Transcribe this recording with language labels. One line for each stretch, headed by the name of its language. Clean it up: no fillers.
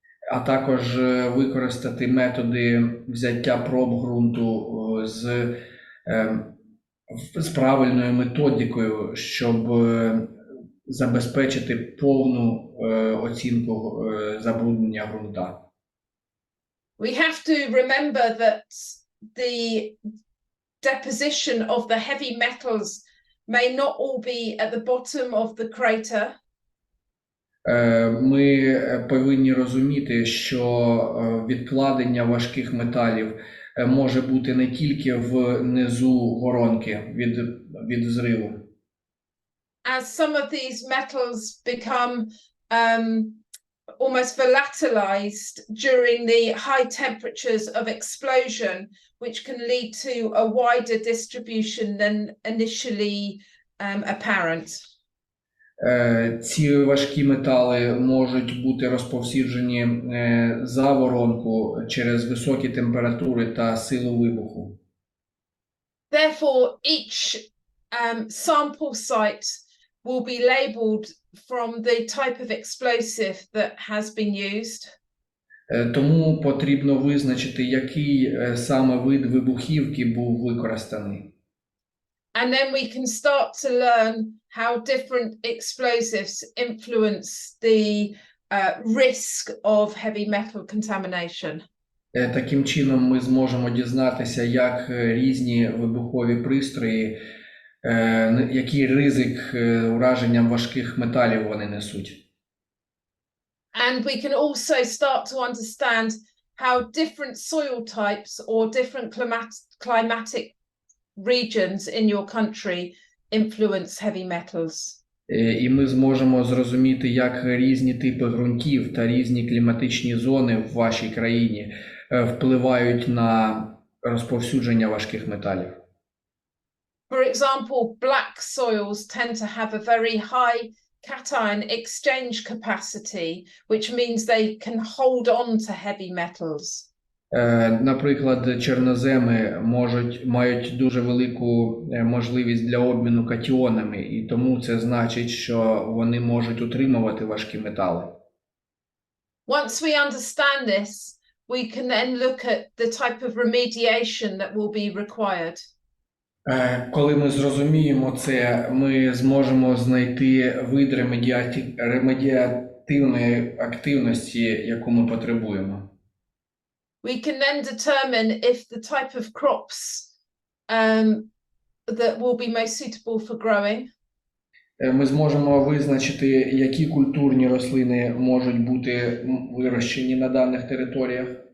Ukrainian: а також використати методи взяття проб ґрунту е, з правильною методикою, щоб забезпечити повну оцінку забруднення ґрунта.
English: We have to remember that the deposition of the heavy metals may not all be at the bottom of the crater.
Ukrainian: Ми повинні розуміти, що відкладення важких металів може бути не тільки внизу воронки від взриву.
English: As some of these metals become almost volatilized during the high temperatures of explosion, which can lead to a wider distribution than initially apparent.
Ukrainian: Ці важкі метали можуть бути розповсюджені за воронку через високі температури та силу вибуху.
English: Therefore, each sample site will be labeled from the type of explosive that has been used.
Ukrainian: Тому потрібно визначити, який саме вид вибухівки був використаний.
English: And then we can start to learn how different explosives influence the risk of heavy metal contamination.
Ukrainian: Таким чином ми зможемо дізнатися, як різні вибухові пристрої, який ризик ураженням важких металів вони несуть.
English: And we can also start to understand how different soil types or different climatic regions in your country influence heavy metals.
Ukrainian: І ми зможемо зрозуміти, як різні типи ґрунтів та різні кліматичні зони в вашій країні впливають на розповсюдження важких металів.
English: For example, black soils tend to have a very high cation exchange capacity, which means they can hold on to heavy metals.
Ukrainian: Наприклад, чорноземи мають дуже велику можливість для обміну катіонами, і тому це значить, що вони можуть утримувати важкі метали.
English: Once we understand this, we can then look at the type of remediation that will be required.
Ukrainian: Коли ми зрозуміємо це, ми зможемо знайти вид ремедіативної активності, яку ми потребуємо.
English: We can then determine if the type of crops that will be most suitable for growing.
Ukrainian: Ми зможемо визначити, які культурні рослини можуть бути вирощені на даних територіях.